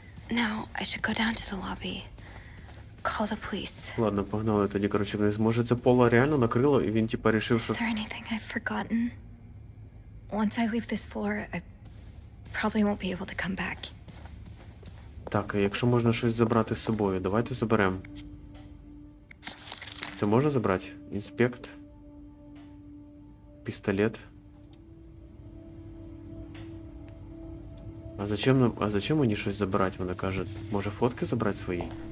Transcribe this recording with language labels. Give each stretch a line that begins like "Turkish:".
English: Now I should go down to the lobby. Call the police.
Ukrainian: Ладно, погнали тоді, коротше, вниз. Може це Пола реально накрило, і він типа рішив,
English: Is
Ukrainian: що...
English: there anything I've forgotten? Once I leave this floor, I probably won't be able to come back.
Ukrainian: Так, а якщо можна щось забрати з собою, давайте заберемо. Це можна забрати? Інспект. Пістолет. А зачем мені щось забирати? Вона каже, може фотки забрати свої?